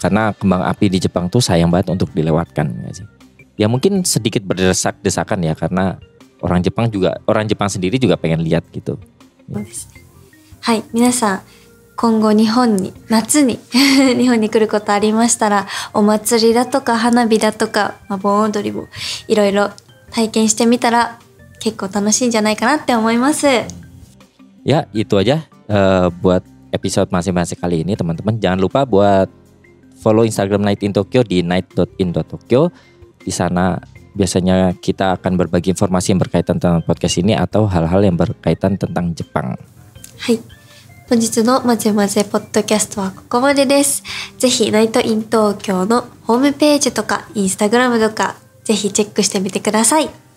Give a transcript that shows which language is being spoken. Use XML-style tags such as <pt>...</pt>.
<id>Karena kembang api di Jepang tuh sayang banget untuk dilewatkan ya sih. Ya mungkin sedikit berdesak-desakan ya karena orang Jepang sendiri juga pengen lihat gitu.</id> <ja>はい、皆さん今後夏に日本に来ることありましたら、お祭りだとか花火だとか、盆踊りもいろいろ体験してみたら結構楽しいんじゃないかなって思います。</ja> <id>Ya itu aja buat episode masing-masing kali ini teman-teman. Jangan lupa buat follow Instagram Night in Tokyo di night.in.tokyo. Di sana biasanya kita akan berbagi informasi yang berkaitan tentang podcast ini atau hal-hal yang berkaitan tentang Jepang.</id> <ja>はい。本日のまぜまぜポッドキャストはここまでです。ぜひナイトイン東京のホームページとかインスタグラムとかぜひチェックしてみてください。</ja>